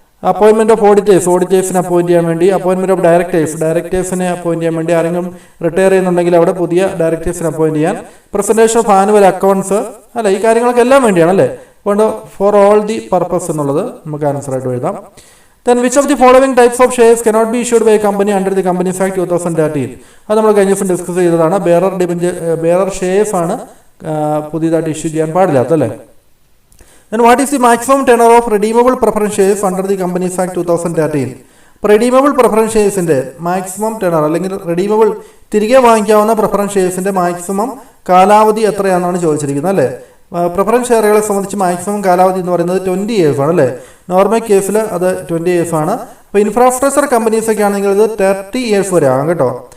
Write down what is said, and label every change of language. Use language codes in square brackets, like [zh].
[ml] അപ്പോയിൻമെന്റ് of auditors, ഓഡിറ്റേഴ്സിനെ appoint ചെയ്യാൻ വേണ്ടി. അപ്പോയിൻമെന്റ് of directors, ഡയറക്ടേഴ്സിനെ appoint ചെയ്യാൻ വേണ്ടി. ആരെങ്കിലും റിട്ടയർ ചെയ്യുന്നുണ്ടെങ്കിൽ അവിടെ പുതിയ ഡയറക്ടേഴ്സിനെ അപ്പോയിന്റ് ചെയ്യാൻ. പ്രസന്റേഷൻ ഓഫ് ആനുവൽ അക്കൗണ്ട്സ് അല്ലെ. ഈ കാര്യങ്ങളൊക്കെ എല്ലാം വേണ്ടിയാണ് അല്ലേ. അതുകൊണ്ട് [en] for all the purpose [ml] എന്നുള്ളത് നമുക്ക് ആൻസർ ആയിട്ട് എഴുതാം. [en] then which of the following types of shares cannot be issued by a company under the Companies Act 2013? [ml] അത് നമ്മൾ കഴിഞ്ഞ ദിവസം ഡിസ്കസ് ചെയ്തതാണ്. ബെയറർ ഷെയർസ് ആണ് പുതിയതായിട്ട് ഇഷ്യൂ ചെയ്യാൻ പാടില്ലാത്തല്ലേ. [en] then what is the maximum tenure of redeemable preference shares under the Companies Act 2013? [ml] അപ്പോൾ redeemable preference ഷെയർസിൻ്റെ maximum tenor അല്ലെങ്കിൽ റെഡീമബിൾ തിരികെ വാങ്ങിക്കാവുന്ന പ്രിഫറൻസ് ഷെയർസിൻ്റെ മാക്സിമം കാലാവധി എത്രയാണെന്നാണ് ചോദിച്ചിരിക്കുന്നത് അല്ലേ. പ്രിഫറൻസ് ഷെയറുകളെ സംബന്ധിച്ച് മാക്സിമം കാലാവധി എന്ന് പറയുന്നത് 20 years ആണ് അല്ലേ. നോർമൽ കേസിൽ അത് 20 years ആണ്. അപ്പോൾ ഇൻഫ്രാസ്ട്രക്ചർ കമ്പനീസൊക്കെ ആണെങ്കിൽ ഇത് 30 years വരെ ആകും കേട്ടോ.